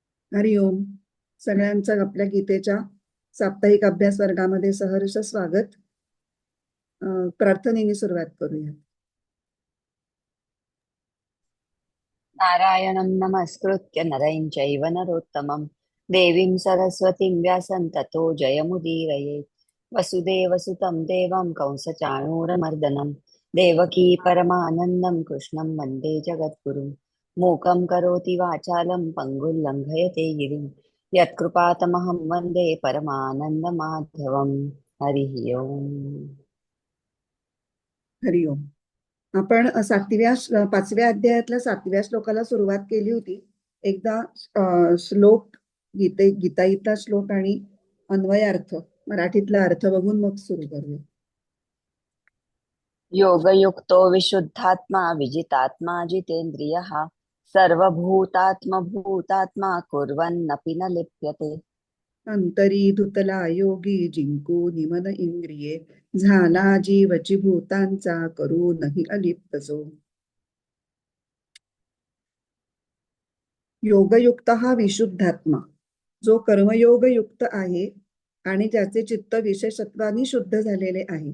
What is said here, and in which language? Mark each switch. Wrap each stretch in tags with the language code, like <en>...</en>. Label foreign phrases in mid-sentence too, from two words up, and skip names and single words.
<mr>हरिओम. सगळ्यांचं आपल्या गीतेच्या साप्ताहिक अभ्यास वर्गामध्ये सहर्ष स्वागत. प्रार्थनेने सुरुवात करूया.</mr> <sa>नारायणं नमस्कृत्य नरं चैव नरोत्तमं देवीं सरस्वतीं व्यासं ततो जयमुदीरयेत्। वसुदेवसुतं देवं कंसचाणूरमर्दनं देवकी परमानन्दं कृष्णं वन्दे जगद्गुरुं। मूकं करोति वाचालं पङ्गुं लङ्घयते गिरिं यत्कृपातमहं वन्दे परमानन्दमाधवम्। हरिः ओम्।</sa> <mr>हरिओम. आपण पाचव्या अध्यायातल्या 7व्या श्लोकाला सुरुवात केली होती. एकदा श्लोक गीताईतला श्लोक आणि अन्वयार्थ मराठीतला अर्थ बघून मग सुरू करूया.</mr> <sa>योगयुक्तो विशुद्धात्मा विजितात्मा जितेन्द्रियः सर्वभूतात्मभूतात्मा कुर्वन्नपि न लिप्यते।</sa> <mr>अंतरी धुतला योगी जिंकून मन इंद्रिये झाला जीवची भूतांचा करूनही अलिप्त जो. योगयुक्त हा विशुद्धात्मा जो कर्मयोग युक्त आहे आणि ज्याचे चित्त विशेषत्वानी शुद्ध झालेले आहे.</mr>